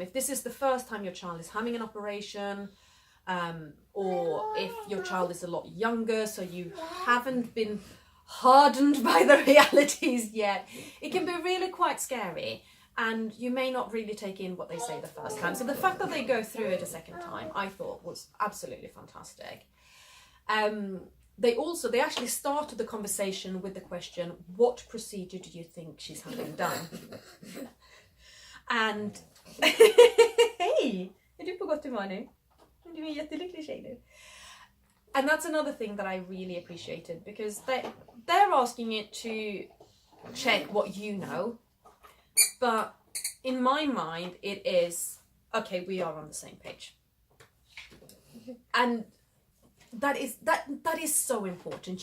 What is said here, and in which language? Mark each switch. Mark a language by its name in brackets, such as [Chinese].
[English] If this is the first time your child is having an operation, or if your child is a lot younger, so you haven't been hardened by the realities yet, it can be really quite scary and you may not really take in what they say the first time. So the fact that they go through it a second time, I thought was absolutely fantastic. They actually started the conversation with the question, what procedure do you think she's having done? [Swedish] And hej, är du på gott humör nu? Du är en jättelycklig tjej nu. [English] And that's another thing that I really appreciated because they're asking it to check what you know, but in my mind it is, okay, we are on the same page. And that is so important.